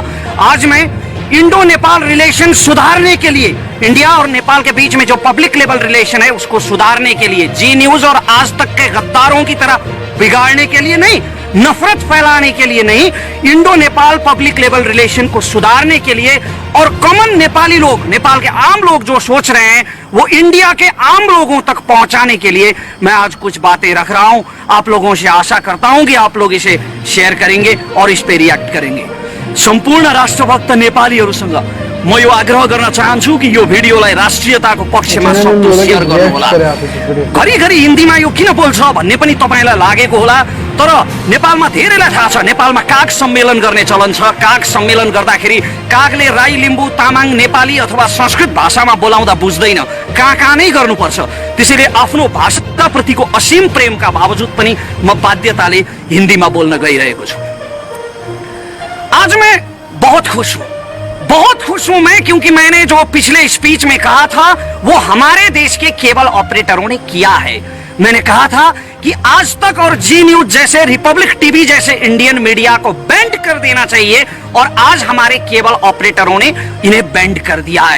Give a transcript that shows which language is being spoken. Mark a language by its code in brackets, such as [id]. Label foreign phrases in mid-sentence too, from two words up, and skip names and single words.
[hi] आज मैं [en] Indo Nepal relation [hi] सुधारने के लिए, इंडिया और नेपाल के बीच में जो [en] public level relation [hi] है उसको सुधारने के लिए, जी न्यूज और आज तक के गद्दारों की तरह बिगाड़ने के लिए नहीं, नफरत फैलाने के लिए नहीं, [en] Indo Nepal public level relation [hi] को सुधारने के लिए और कॉमन नेपाली लोग, नेपाल के आम लोग जो सोच रहे हैं वो इंडिया के आम लोगों तक पहुंचाने के लिए मैं आज कुछ बातें रख रहा हूं। आप लोगों से आशा करता हूं कि आप लोग इसे शेयर करेंगे और इस पे रिएक्ट करेंगे। [ne] सम्पूर्ण राष्ट्रभक्त नेपालीहरूसँग म यो आग्रह गर्न चाहन्छु कि यो भिडियोलाई राष्ट्रियताको पक्षमा सबैले शेयर गर्नुहोला। घरिघरि हिन्दीमा यो किन बोल्छ भन्ने पनि तपाईलाई लागेको होला, तर नेपालमा धेरैलाई थाहा छ नेपालमा काग सम्मेलन गर्ने चलन छ। काग सम्मेलन गर्दाखेरि कागले राई, लिम्बू, तामाङ, नेपाली अथवा संस्कृत भाषामा बोलाउँदा बुझ्दैन, कहाँ नै गर्नुपर्छ। त्यसैले आफ्नो भाषाप्रतिको असीम प्रेमका बावजुद पनि म बाध्यताले हिन्दीमा बोल्न गइरहेको छु। [hi] आज मैं बहुत खुश हूं मैं, क्योंकि मैंने जो पिछले स्पीच में कहा था वो हमारे देश के केबल ऑपरेटरों ने किया है। मैंने कहा था कि आज तक और जी न्यूज जैसे, रिपब्लिक टीवी जैसे [en] Indian media [hi] को बैंड कर देना चाहिए, और आज हमारे केबल ऑपरेटरों ने इन्हें बैंड कर दिया है।